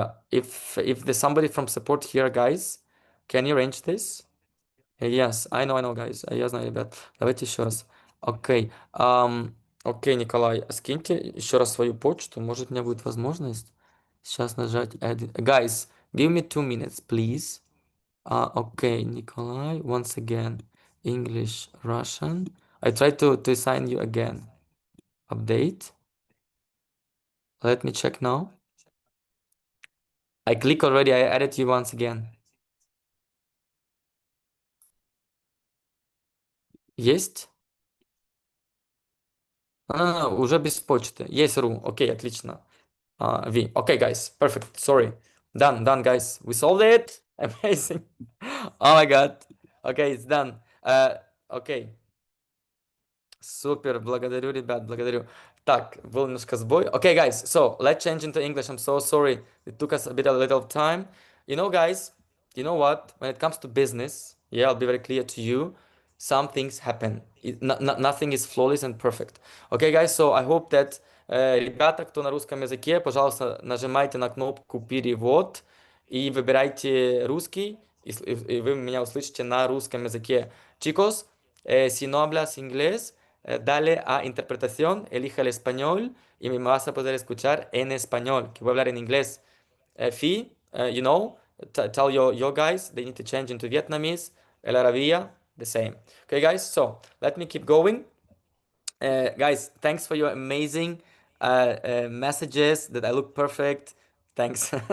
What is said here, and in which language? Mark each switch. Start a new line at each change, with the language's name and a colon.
English: If there's somebody from support here, guys, can you arrange this? Yes, I know, guys.
Russian: Я знаю, ребят. Давайте еще раз. Окей. Окей, Николай, скиньте еще раз свою почту. Может, у меня будет возможность сейчас нажать Add.
English: Guys, give me 2 minutes, please. Okay, Nikolai, once again, English, Russian. I try to sign you again. Update. Let me check now. I click already, I added you once again.
Russian: Есть? Уже без почты. Есть ру. Окей, отлично.
English: V. Okay, guys. Perfect. Sorry. Done, guys. We solved it. Amazing. Oh my God. Okay, it's done. Okay.
Russian: Супер, благодарю, ребят, благодарю. Так, был немножко сбой.
English: Okay, guys, so let's change into English. I'm so sorry. It took us a little time. You know, guys, you know what? When it comes to business, yeah, I'll be very clear to you. Some things happen. Nothing is flawless and perfect. Okay, guys, so I hope that
Russian: ребята, кто на русском языке, пожалуйста, нажимайте на кнопку «Перевод» и выбирайте русский, и вы меня услышите на русском языке.
Spanish: Chicos, si no hablas inglés, dale a interpretación, elija el español y me vas a poder escuchar en español, que voy a hablar en inglés.
English: Fee, you know, tell your guys they need to change into Vietnamese. El Arabia, the same. Okay, guys, so let me keep going. Guys, thanks for your amazing messages that I look perfect. Thanks.